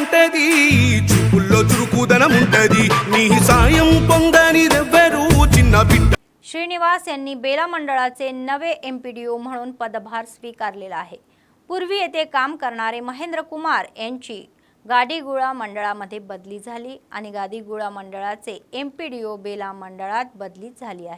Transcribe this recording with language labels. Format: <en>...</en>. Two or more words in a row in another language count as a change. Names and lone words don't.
<te>ఉంటది చూపుల్లో చురుకుదనం ఉంటది నీ సాయం పొందనిదెవ్వరు చిన్న బిడ్డ.</te> <mr>श्रीनिवास यांनी बेला मंडळाचे नवे एमपीडीओ म्हणून पदभार स्वीकारलेला आहे. पूर्वी येथे काम करणारे महेंद्र कुमार यांची गाडीगुळा मंडळामध्ये बदली झाली आणि गाडीगुळा मंडळाचे एमपीडीओ बेला मंडळात बदली झाली आहे.</mr>